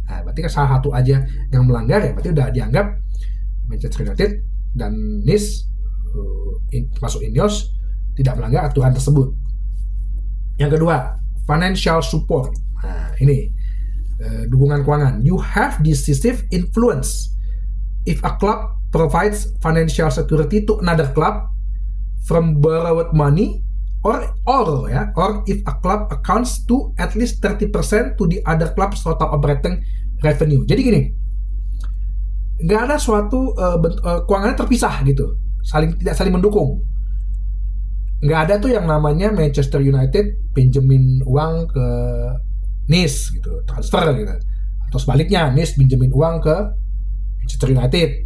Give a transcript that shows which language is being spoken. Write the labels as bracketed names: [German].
[Indonesian] Nah, berarti kan salah satu aja yang melanggar ya, berarti udah dianggap Manchester United dan NIS masuk Ineos tidak melanggar aturan tersebut. Yang kedua, financial support. Nah, ini dukungan keuangan. [English] You have decisive influence if a club provides financial security to another club from borrowed money or if a club accounts to at least 30% to the other club's total operating revenue. [Indonesian] Jadi gini, nggak ada suatu keuangannya terpisah gitu, tidak saling mendukung. Nggak ada tuh yang namanya Manchester United pinjemin uang ke NIS gitu, transfer gitu, atau sebaliknya NIS pinjemin uang ke Manchester United.